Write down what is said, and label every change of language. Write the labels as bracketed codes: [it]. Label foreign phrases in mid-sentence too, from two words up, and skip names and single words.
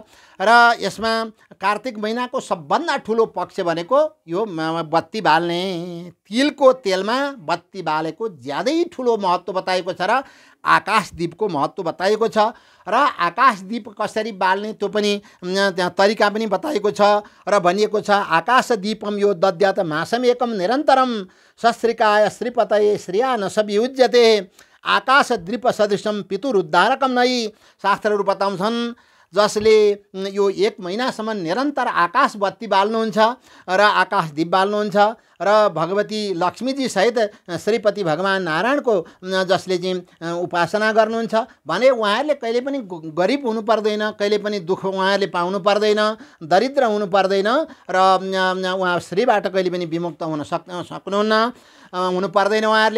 [ne] र यसमा कार्तिक महिनाको सबभन्दा ठुलो पक्ष भनेको यो बत्ती बाल्ने, तिलको तेलमा बत्ती बालेको ज्यादै ठुलो महत्त्व बताएको छ। र आकाशदीपको महत्त्व बताएको छ। र आकाशदीप कसरी बाल्ने त्यो पनि त्यहाँ तरिका पनि बताएको छ। र भनिएको छ [sa] आकाशदीपम यो दद्यात मासम एकम निरन्तरम सस्त्रिकाय श्रीपतये श्रिया न सवियुज्यते आकाशदीप सदृशम पितुरुद्धारकम नै। [ne] शास्त्रहरू बताउँछन् जसले यो 1 महिनासम्म निरन्तर आकाश बत्ती बाल्नुहुन्छ र आकाशदीप बाल्नुहुन्छ र भगवती लक्ष्मीजी सहित श्रीपति भगवान नारायणको जसले चाहिँ उपासना गर्नुहुन्छ भने उहाँहरूले कहिले पनि गरिब हुनु पर्दैन, कहिले पनि दुःख उहाँहरूले पाउनु पर्दैन, दरिद्र हुनु पर्दैन र उहाँ श्रीबाट कहिले पनि विमुक्त हुन सक्नुहुन्न, हुनु पर्दैन उहाँहरूले।